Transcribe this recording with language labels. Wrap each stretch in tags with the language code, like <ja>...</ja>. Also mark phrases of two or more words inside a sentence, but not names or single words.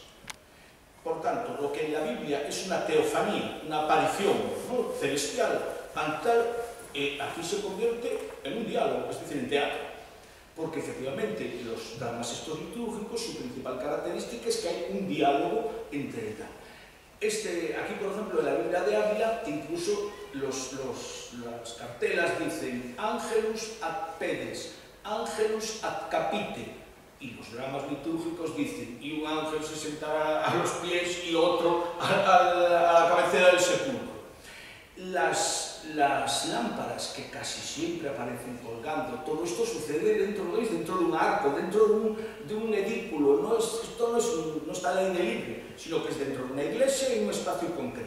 <es>Por tanto, lo que en la Biblia es una teofanía, una aparición, ¿no?, celestial, aquí se convierte en un diálogo, es decir, en teatro. Porque efectivamente los dramas estos litúrgicos, su principal característica es que hay un diálogo entre tal. Aquí, por ejemplo, en la Biblia de Ávila, incluso las cartelas dicen</es> <la>Angelus ad pedes, Angelus ad capite,</la> <es>y los dramas litúrgicos dicen y un ángel se sentará a los pies y otro a la cabecera del sepulcro. Las lámparas que casi siempre aparecen colgando, todo esto sucede dentro de un arco, dentro de un edículo, esto no está al aire libre, sino que es dentro de una iglesia en un espacio concreto.</es>